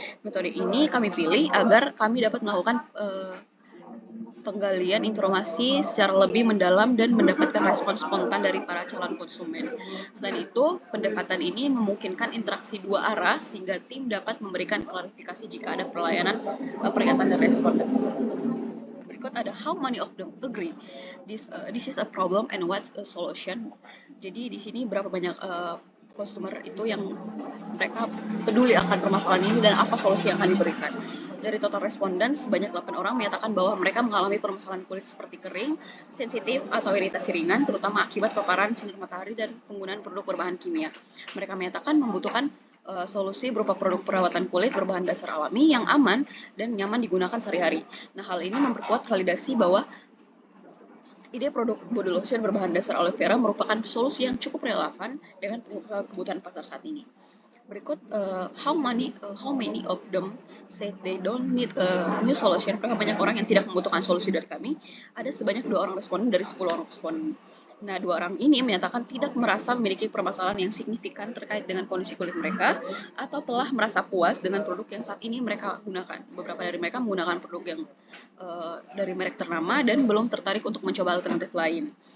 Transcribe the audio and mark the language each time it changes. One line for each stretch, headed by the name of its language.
Indonesian: Metode ini kami pilih agar kami dapat melakukan penggalian informasi secara lebih mendalam dan mendapatkan respon spontan dari para calon konsumen. Selain itu, pendekatan ini memungkinkan interaksi dua arah sehingga tim dapat memberikan klarifikasi jika ada pernyataan dan respon. Berikut ada
English: how many of them agree this is a problem and what's a solution.
Indonesian: Jadi di sini berapa banyak customer itu yang mereka peduli akan permasalahan ini dan apa solusi yang akan diberikan. Dari total responden, sebanyak 8 orang menyatakan bahwa mereka mengalami permasalahan kulit seperti kering, sensitif, atau iritasi ringan, terutama akibat paparan sinar matahari dan penggunaan produk berbahan kimia. Mereka menyatakan membutuhkan solusi berupa produk perawatan kulit berbahan dasar alami yang aman dan nyaman digunakan sehari-hari. Nah, hal ini memperkuat validasi bahwa ide produk body lotion berbahan dasar aloe vera merupakan solusi yang cukup relevan dengan kebutuhan pasar saat ini. Berikut
English: how many of them say they don't need a new solution.
Indonesian: Berapa banyak orang yang tidak membutuhkan solusi dari kami? Ada sebanyak 2 orang responden dari 10 orang responden. Nah, 2 orang ini menyatakan tidak merasa memiliki permasalahan yang signifikan terkait dengan kondisi kulit mereka atau telah merasa puas dengan produk yang saat ini mereka gunakan. Beberapa dari mereka menggunakan produk yang dari merek ternama dan belum tertarik untuk mencoba alternatif lain.